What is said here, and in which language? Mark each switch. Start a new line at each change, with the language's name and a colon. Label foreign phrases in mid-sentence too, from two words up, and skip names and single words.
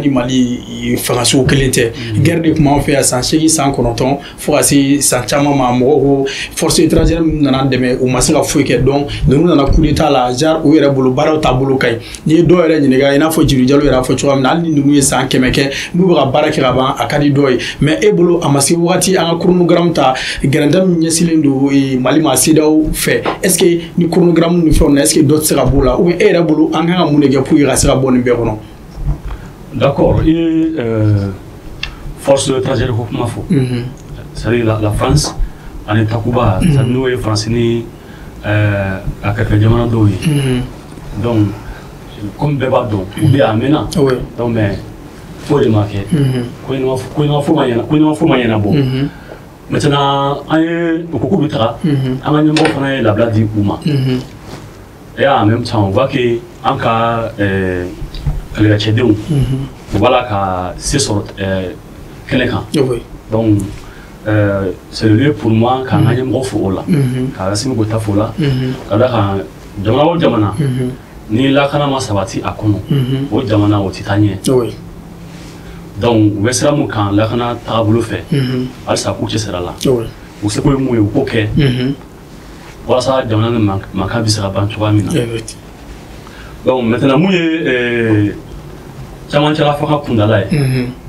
Bambara: ni Mali fangasugu kelen tɛ guerre de tun b'an fɛ yan san 8 san 9 fo ka se san caman ma mɔgɔw ko
French: force étrangère
Bambara: min nana dɛmɛ u ma se ka foyi kɛ donc ninnu nana
French: coup d'état
Bambara: la genre u yɛrɛ bolo baaraw taabolo ka ɲi n'i ye dɔw yɛrɛ ɲininka i n'a fɔ Djibril Diallo yɛrɛ y'a fɔ cogoya min na hali ni ninnu ye san 100 kɛ n'u bɛ ka baara kɛ ka ban a ka di dɔw ye mais e bolo a ma se wagati an ka chronogramme ta gɛrɛntɛ min ɲɛsilen don Mali ma CEDEAO fɛ
French: est ce que
Bambara: ni chronogramme ni fɛnw na
French: est ce que
Bambara: dɔ tɛ se ka b'o la
French: ou bien
Bambara: e yɛrɛ bolo an kan ka mun de kɛ
French: pour que
Bambara: ka se ka bɔ nin bɛɛ kɔnɔ.
French: D'accord, et force étrangère
Bambara: ko kuma fɔ
French: c'est-à-dire la France
Bambara: ani Takuba c'est-à-dire n'o ye France ni a kɛrɛfɛ jamana dɔw ye
French: donc comme
Bambara: bɛɛ b'a dɔn u bɛ a mɛnna
French: donc mais faut de marquer
Bambara: ko ina fo ma ɲɛnabɔ maintenant an ye o ko bɛ taga an ka ɲɛmɔgɔ fana ye labila di u ma
French: et en même temps on voit que
Bambara: an ka kɛlɛkɛcɛdenw u b'a la ka se sɔrɔ kɛnɛ kan
French: donc c'est le lieu pour moi
Bambara: k'an ka ɲɛmɔgɔ fo o la ka Assimi Goïta fo la ka da kan jamana o jamana ni lakana ma sabati a kɔnɔ o jamana o tɛ taa ɲɛ donc u bɛ sira mun kan lakana taabolo fɛ halisa k'u cɛ sira la u se ko ye mun ye u k'o kɛ walasa jamana ni mankan bɛ se ka ban cogoya min na
French: donc maintenant
Bambara: mun ye camancɛla fanga kundala ye